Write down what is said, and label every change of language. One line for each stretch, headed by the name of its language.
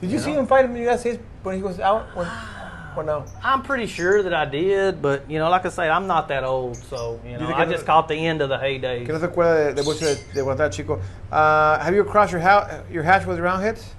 English: Did you see him fight in the United States when he was out? or no? I'm pretty sure that I did, but you know, like I say, I'm not that old, so you know,
Spanish: Dice que
English: I no- just caught the end of the heydays.
Spanish: Que no se acuerda de mucho de cuando estaba chico.
English: Have you crossed your hatch with round heads?